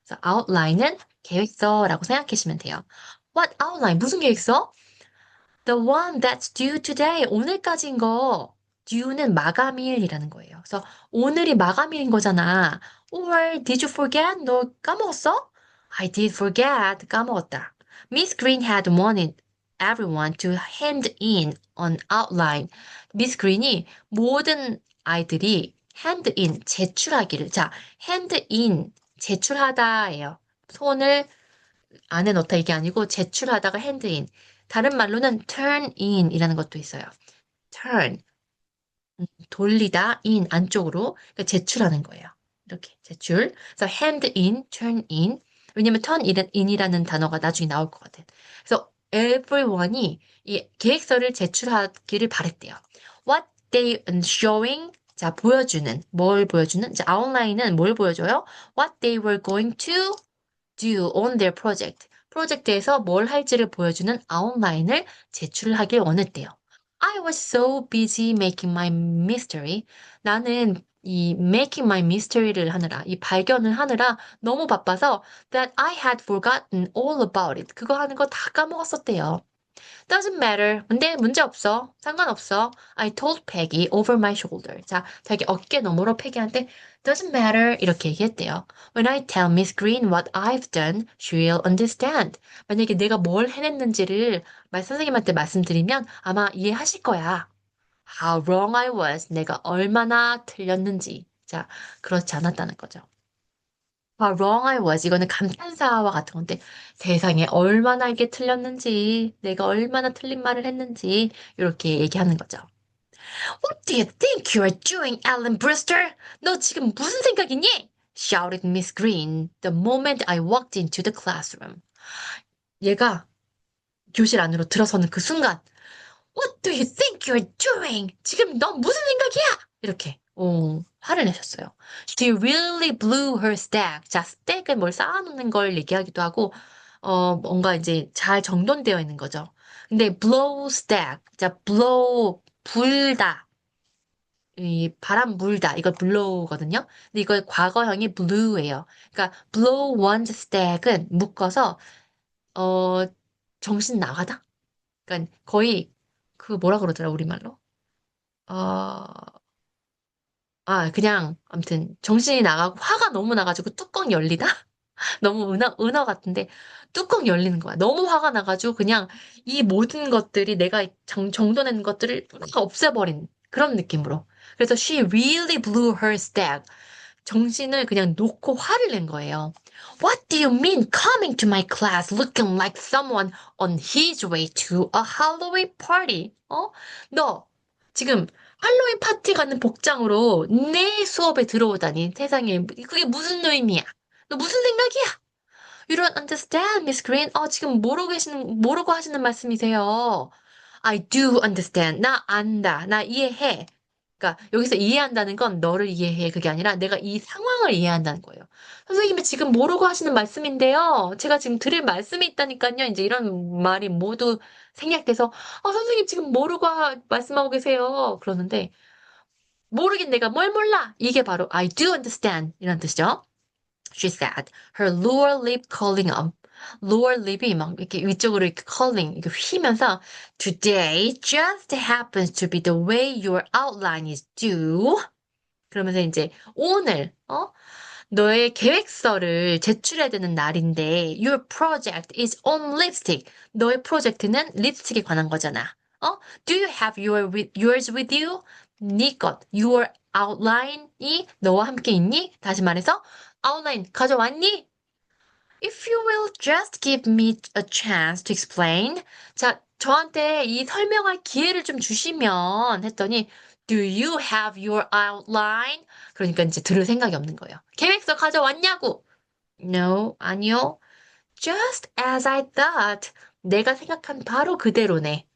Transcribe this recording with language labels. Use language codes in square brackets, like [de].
[ko] 그래서 outline은 계획서라고 생각하시면 돼요. [en] What outline? [ko] 무슨 계획서? [en] The one that's due today. [ko] 오늘까지인 거. due는 마감일이라는 거예요. 그래서 오늘이 마감일인 거잖아. [en] Or did you forget? [ko] 너 까먹었어? [en] I did forget. [ko] 까먹었다. [en] Miss Green had wanted everyone to hand in an outline. [ko] Miss Green이 모든 아이들이 hand in, 제출하기를. 자, hand in, 제출하다예요. 손을 안에 넣다 이게 아니고 제출하다가 hand in. 다른 말로는 turn in이라는 것도 있어요. turn, 돌리다, in, 안쪽으로. 그러니까 제출하는 거예요. 이렇게 제출. 그래서 hand in, turn in. 왜냐면 turn in이라는 단어가 나중에 나올 것 같아요. 그래서 everyone이 이 계획서를 제출하기를 바랬대요. [en] What they showing [ko] 자, 보여주는, 뭘 보여주는? 자, outline은 뭘 보여줘요? [en] What they were going to do on their project. [ko] 프로젝트에서 뭘 할지를 보여주는 아웃라인을 제출하길 원했대요. [en] I was so busy making my mystery. [ko] 나는 이 making my mystery를 하느라, 이 발견을 하느라 너무 바빠서 [en] that I had forgotten all about it. [ko] 그거 하는 거 다 까먹었었대요. [en] Doesn't matter. [ko] 근데 문제 없어. 상관없어. [en] I told Peggy over my shoulder. [ko] 자, 자기 어깨 너머로 패기한테 doesn't matter 이렇게 얘기했대요. [en] When I tell Miss Green what I've done, she'll understand. [ko] 만약에 내가 뭘 해냈는지를 선생님한테 말씀드리면 아마 이해하실 거야. [en] How wrong I was. [ko] 내가 얼마나 틀렸는지. 자, 그렇지 않았다는 거죠. [en] How wrong I was. [ko] 이거는 감탄사와 같은 건데 세상에 얼마나 이게 틀렸는지, 내가 얼마나 틀린 말을 했는지 이렇게 얘기하는 거죠. [en] What do you think you're doing, Alan Brewster? [ko] 너 지금 무슨 생각이니? [en] shouted Miss Green the moment I walked into the classroom. [ko] 얘가 교실 안으로 들어서는 그 순간 [en] What do you think you're doing? [ko] 지금 넌 무슨 생각이야? 이렇게 화를 내셨어요. [en] She really blew her stack. [ko] 자, stack은 뭘 쌓아놓는 걸 얘기하기도 하고 뭔가 이제 잘 정돈되어 있는 거죠. 근데 blow stack, 자, blow 불다. 이 바람 불다 이걸 blow거든요. 근데 이걸 과거형이 blue예요. 그러니까 blow one's stack은 묶어서 어 정신 나가다. 그러니까 거의 그 뭐라 그러더라 우리말로? 어, 그냥 아무튼 정신이 나가고 화가 너무 나가지고 뚜껑 열리다. 너무 은어 같은데 뚜껑 열리는 거야. 너무 화가 나가지고 그냥 이 모든 것들이 내가 정돈한 것들을 없애버린 그런 느낌으로. 그래서 [en] she really blew her stack. [ko] 정신을 그냥 놓고 화를 낸 거예요. [en] What do you mean coming to my class looking like someone on his way to a Halloween party? [ko] 너 지금 할로윈 파티 가는 복장으로 내 수업에 들어오다니 세상에 그게 무슨 의미야? 너 무슨 생각이야? [en] You don't understand, Miss Green. [ko] 지금 모르고 하시는 말씀이세요. [en] I do understand. [ko] 나 안다. 나 이해해. 그러니까 여기서 이해한다는 건 너를 이해해. 그게 아니라 내가 이 상황을 이해한다는 거예요. 선생님이 지금 모르고 하시는 말씀인데요. 제가 지금 드릴 말씀이 있다니까요. 이제 이런 말이 모두 생략돼서, 선생님 지금 모르고 말씀하고 계세요. 그러는데, 모르긴 내가 뭘 몰라. 이게 바로 I do understand 이란 뜻이죠. [en] She said, her lower lip curling up. lower lip이 막 [ko] 이렇게 위쪽으로 이렇게 [en] curling, [ko] 이렇게 휘면서 [en] Today just happens to be the way your outline is due. [ko] 그러면서 이제 오늘, 너의 계획서를 제출해야 되는 날인데 [en] Your project is on lipstick. [ko] 너의 프로젝트는 립스틱에 관한 거잖아. [en] Do you have yours with you? [ko] 네 것, your outline이 너와 함께 있니? 다시 말해서 outline 가져왔니? [en] If you will just give me a chance to explain. [ko] 자, 저한테 이 설명할 기회를 좀 주시면 했더니 [en] Do you have your outline? [ko] 그러니까 이제 들을 생각이 없는 거예요. 계획서 가져왔냐고? No, 아니요. [en] Just as I thought. [ko] 내가 생각한 바로 그대로네.